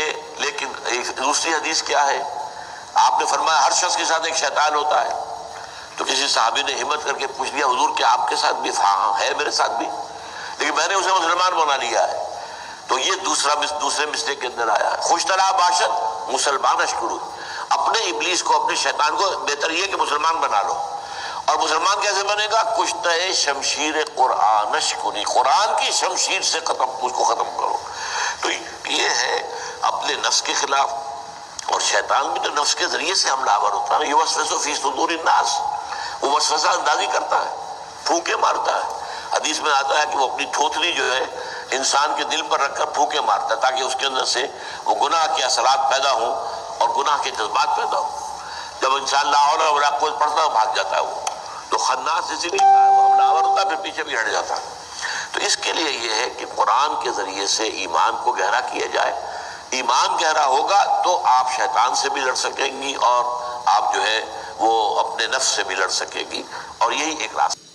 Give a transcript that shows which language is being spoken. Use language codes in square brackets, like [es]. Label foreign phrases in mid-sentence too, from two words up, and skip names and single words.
[ur] لیکن ایک دوسری حدیث کیا ہے؟ آپ نے فرمایا ہر شخص کے ساتھ ایک شیطان ہوتا ہے، تو کسی صحابی نے ہمت کر کے پوچھ لیا حضور کیا آپ کے ساتھ بھی؟ ہاں ہے میرے ساتھ بھی، لیکن میں نے اسے مسلمان بنا لیا ہے۔ تو یہ دوسرے مسلک کے اندر آیا ہے، [fa] خوش طرح باشد مسلمان اشکرو، [ur] اپنے ابلیس کو، اپنے شیطان کو بہتر یہ کہ مسلمان بنا لو۔ اور مسلمان کیسے بنے گا؟ [fa] کشتہ شمشیر قرآنش کنی، [ur] قرآن کی شمشیر سے اس کو ختم کرو۔ تو یہ ہے اپنے نفس کے خلاف، اور شیطان بھی تو نفس کے ذریعے سے حملہ آور ہوتا ہے۔ [ar] یوسوس فی صدور الناس، [ur] وہ وسوسہ اندازی کرتا ہے، پھونکے مارتا ہے۔ حدیث میں آتا ہے کہ وہ اپنی تھوتنی جو ہے انسان کے دل پر رکھ کر پھونکے مارتا ہے تاکہ اس کے اندر سے وہ گناہ کے اثرات پیدا ہوں اور گناہ کے جذبات پیدا ہوں۔ جب انسان [ar] لا حول ولا قوت [ur] پڑھتا ہے بھاگ جاتا ہے وہ، تو خناس اسی لیے کہا ہے، وہ حملہ آور ہوتا ہے پھر پیچھے بھی ہٹ جاتا ہے۔ تو اس کے لیے یہ ہے کہ قرآن کے ذریعے سے ایمان کو گہرا کیا جائے۔ ایمان گہرا ہوگا تو آپ شیطان سے بھی لڑ سکیں گی، اور آپ جو ہے وہ اپنے نفس سے بھی لڑ سکے گی، اور یہی ایک راستہ۔